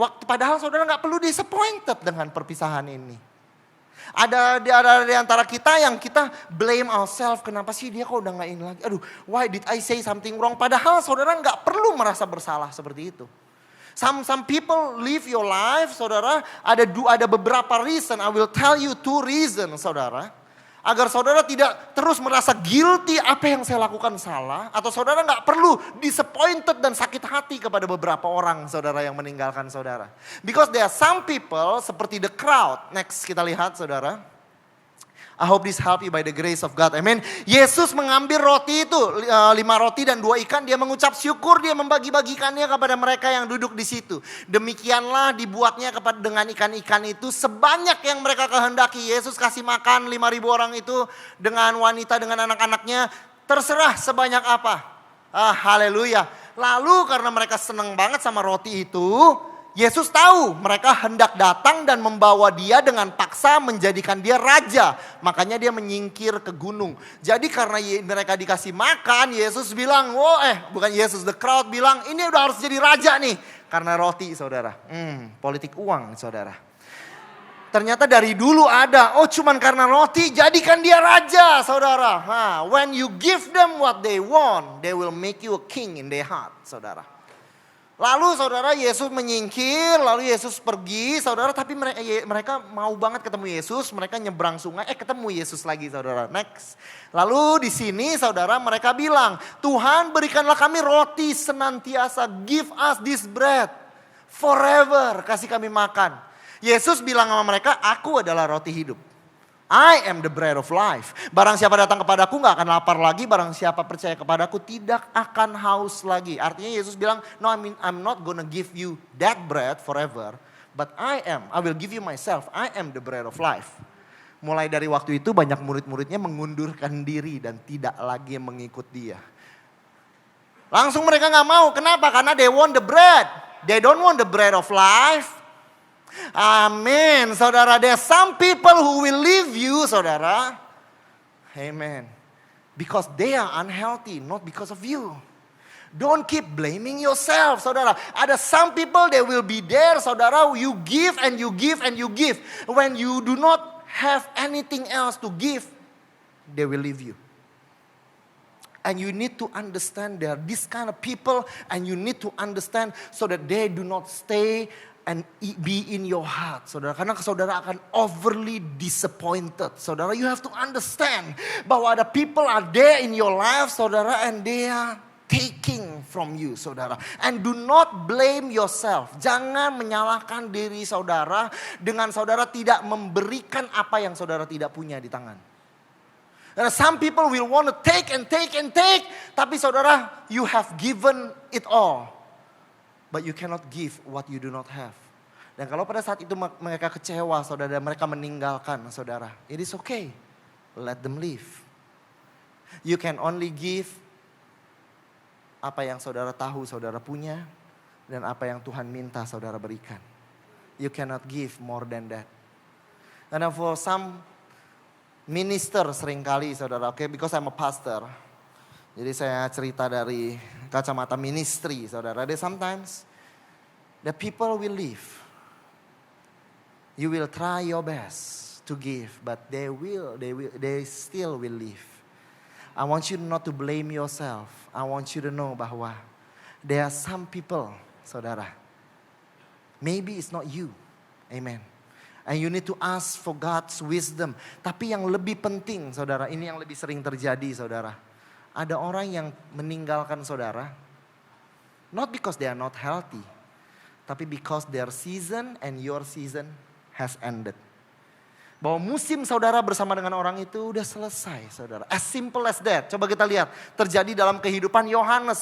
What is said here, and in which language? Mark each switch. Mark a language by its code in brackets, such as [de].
[id] Padahal saudara nggak perlu disappointed dengan perpisahan ini. Ada di antara kita yang kita [en] blame ourselves. [id] Kenapa sih dia kok udah nggak ini lagi? Aduh, [en] why did I say something wrong? [id] Padahal saudara nggak perlu merasa bersalah seperti itu. [en] Some people live your life, saudara, [id] ada beberapa [en] reason. I will tell you 2 reason, saudara. [id] Agar saudara tidak terus merasa guilty apa yang saya lakukan salah. Atau saudara nggak perlu disappointed dan sakit hati kepada beberapa orang saudara yang meninggalkan saudara. [en] Because there are some people [id] seperti [en] the crowd. Next [id] kita lihat saudara. [en] I hope this help you by the grace of God. Amen. [id] Yesus mengambil roti itu, 5 roti dan 2 ikan. Dia mengucap syukur, dia membagi-bagikannya kepada mereka yang duduk di situ. Demikianlah dibuatnya dengan ikan-ikan itu sebanyak yang mereka kehendaki. Yesus kasih makan 5.000 orang itu dengan wanita, dengan anak-anaknya. Terserah sebanyak apa. Haleluya. Lalu karena mereka senang banget sama roti itu, Yesus tahu mereka hendak datang dan membawa dia dengan paksa menjadikan dia raja. Makanya dia menyingkir ke gunung. Jadi karena mereka dikasih makan, Yesus bilang, bukan Yesus, the crowd bilang, ini udah harus jadi raja nih. Karena roti saudara, politik uang saudara. Ternyata dari dulu ada, cuman karena roti jadikan dia raja saudara. [en] When you give them what they want, they will make you a king in their heart saudara. [id] Lalu saudara Yesus menyingkir, lalu Yesus pergi saudara. Tapi mereka mau banget ketemu Yesus, mereka nyebrang sungai, ketemu Yesus lagi saudara. Next. Lalu di sini saudara mereka bilang, Tuhan berikanlah kami roti senantiasa, [en] give us this bread forever, [id] kasih kami makan. Yesus bilang sama mereka, aku adalah roti hidup. [en] I am the bread of life. [id] Barang siapa datang kepadaku gak akan lapar lagi. Barang siapa percaya kepadaku tidak akan haus lagi. Artinya Yesus bilang, [en] no, I'm not gonna give you that bread forever. But I will give you myself. I am the bread of life. [id] Mulai dari waktu itu banyak murid-muridnya mengundurkan diri dan tidak lagi mengikut dia. Langsung mereka gak mau. Kenapa? Karena [en] they want the bread. They don't want the bread of life. Amin, saudara. There are some people who will leave you, saudara. Amen. Because they are unhealthy, not because of you. Don't keep blaming yourself, saudara. [id] Ada [en] some people they will be there, saudara. You give and you give and you give. When you do not have anything else to give, they will leave you. And you need to understand there are this kind of people, and you need to understand so that they do not stay and be in your heart, saudara. [id] Karena saudara akan [en] overly disappointed, [id] saudara. [en] You have to understand [id] bahwa ada [en] people are there in your life, saudara, and they are taking from you, saudara. And do not blame yourself. [id] Jangan menyalahkan diri saudara dengan saudara tidak memberikan apa yang saudara tidak punya di tangan. Karena [en] some people will want to take and take and take, [id] tapi saudara, [en] you have given it all. But you cannot give what you do not have. [id] Dan kalau pada saat itu mereka kecewa saudara, mereka meninggalkan saudara. [en] It is okay. Let them leave. You can only give [id] apa yang saudara tahu saudara punya. Dan apa yang Tuhan minta saudara berikan. [en] You cannot give more than that. [id] Karena [en] for some minister [id] seringkali saudara, [en] because I'm a pastor. [id] Jadi saya cerita dari kacamata ministry, saudara. [en] Sometimes the people will leave. You will try your best to give, but they still will leave. I want you not to blame yourself. I want you to know [id] bahwa [en] there are some people, saudara. Maybe it's not you. Amen. And you need to ask for God's wisdom. [id] Tapi yang lebih penting, saudara, ini yang lebih sering terjadi, saudara. Ada orang yang meninggalkan saudara, [en] not because they are not healthy, [id] tapi [en] because their season and your season has ended. [id] Bahwa musim saudara bersama dengan orang itu udah selesai, saudara. [en] As simple as that. [id] Coba kita lihat, terjadi dalam kehidupan Yohanes.